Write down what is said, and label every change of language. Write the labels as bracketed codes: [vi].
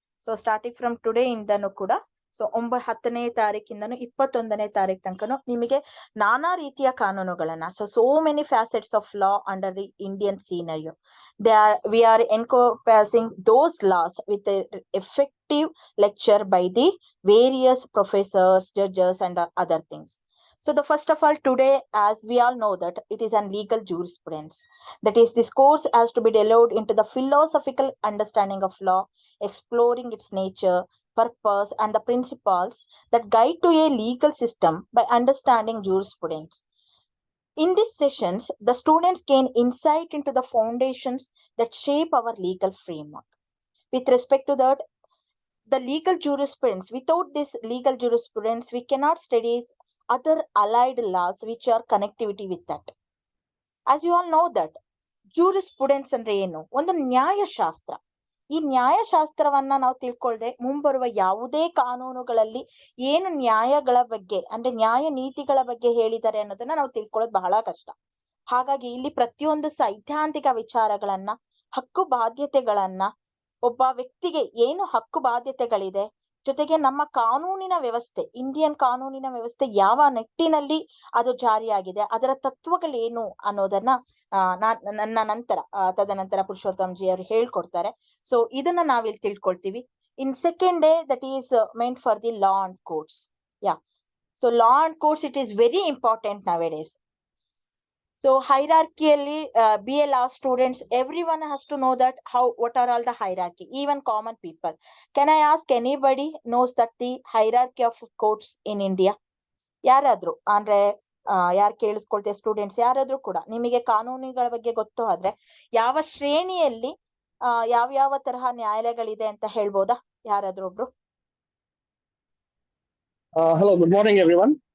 [en] so starting from today [kn] ಇಂದನೂ ಕೂಡ, so 10ನೇ ತಾರೀಕಿಂದನು 21ನೇ ತಾರೀಕು ತನಕನು ನಿಮಗೆ ನಾನಾ ರೀತಿಯ ಕಾನೂನುಗಳನ್ನ, [en] So many facets of law under the Indian scenario, we are encompassing those laws with a effective lecture by the various professors, judges and other things. So the first of all, today, as we all know that it is a legal jurisprudence. That is, this course has to be delved into the philosophical understanding of law, exploring its nature, purpose and the principles that guide to a legal system by understanding jurisprudence. In these sessions, the students gain insight into the foundations that shape our legal framework. With respect to that, the legal jurisprudence, without this legal jurisprudence, we cannot study other allied laws which are connectivity with that. As you all know that jurisprudence [kn] ಅಂದ್ರೆ ಏನು? ಒಂದು ನ್ಯಾಯಶಾಸ್ತ್ರ. ಈ ನ್ಯಾಯಶಾಸ್ತ್ರವನ್ನ ನಾವು ತಿಳ್ಕೊಳ್ದೆ ಮುಂಬರುವ ಯಾವುದೇ ಕಾನೂನುಗಳಲ್ಲಿ ಏನು ನ್ಯಾಯಗಳ ಬಗ್ಗೆ ಅಂದ್ರೆ ನ್ಯಾಯ ನೀತಿಗಳ ಬಗ್ಗೆ ಹೇಳಿದ್ದಾರೆ ಅನ್ನೋದನ್ನ ನಾವು ತಿಳ್ಕೊಳ್ಳೋದು ಬಹಳ ಕಷ್ಟ. ಹಾಗಾಗಿ ಇಲ್ಲಿ ಪ್ರತಿಯೊಂದು ಸೈದ್ಧಾಂತಿಕ ವಿಚಾರಗಳನ್ನ, ಹಕ್ಕು ಬಾಧ್ಯತೆಗಳನ್ನ, ಒಬ್ಬ ವ್ಯಕ್ತಿಗೆ ಏನು ಹಕ್ಕು ಬಾಧ್ಯತೆಗಳಿದೆ, ಜೊತೆಗೆ ನಮ್ಮ ಕಾನೂನಿನ ವ್ಯವಸ್ಥೆ, ಇಂಡಿಯನ್ ಕಾನೂನಿನ ವ್ಯವಸ್ಥೆ ಯಾವ ನಿಟ್ಟಿನಲ್ಲಿ ಅದು ಜಾರಿಯಾಗಿದೆ, ಅದರ ತತ್ವಗಳೇನು ಅನ್ನೋದನ್ನ ನನ್ನ ನಂತರ ತದನಂತರ ಪುರುಷೋತ್ತಮ್ ಜಿ ಅವರು ಹೇಳ್ಕೊಡ್ತಾರೆ. [en] so [kn] ಇದನ್ನ ನಾವಿಲ್ಲಿ ತಿಳ್ಕೊಳ್ತೀವಿ. [en] In second day, that is meant for the law and courts. Yeah So law and courts, it is very important nowadays. So hierarchically, BA law students, everyone has to know that what are all the hierarchy, even common people. Can I ask anybody knows that the hierarchy of courts in India? [kn] ಯಾರಾದ್ರೂ ಅಂದ್ರೆ ಯಾರು ಕೇಳಿಸ್ಕೊಳ್ತೇವೆ students ಯಾರಾದ್ರೂ ಕೂಡ ನಿಮಗೆ ಕಾನೂನುಗಳ ಬಗ್ಗೆ ಗೊತ್ತು ಆದ್ರೆ ಯಾವ ಶ್ರೇಣಿಯಲ್ಲಿ ಯಾವ ತರಹ ನ್ಯಾಯಾಲಯಗಳಿದೆ ಅಂತ ಹೇಳ್ಬೋದಾ ಯಾರಾದ್ರೂ ಒಬ್ರು? [en] Hello, good morning everyone.